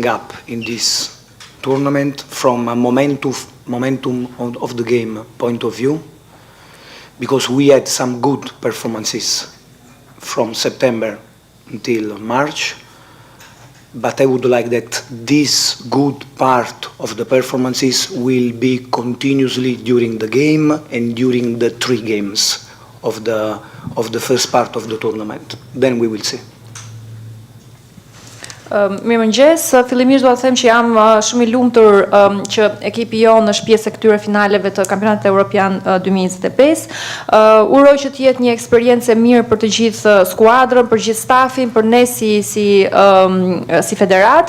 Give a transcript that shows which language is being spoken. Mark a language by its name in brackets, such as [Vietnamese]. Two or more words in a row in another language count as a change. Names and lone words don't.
[English] up in this tournament from a momentum of the game point of view, because we had some good performances from September until March, but I would like that this good part of the performances will be continuously during the game and during the 3 games of the first part of the tournament. Then we will see. [Albanian] Mirëmëngjes, fillimisht do të them që jam shumë i lumtur që ekipi jonë është pjesë e këtyre finaleve të kampionatit evropian 2025. Uroj që të jetë një eksperiencë e mirë për të gjithë skuadrën, për gjithë stafin, për ne si federat.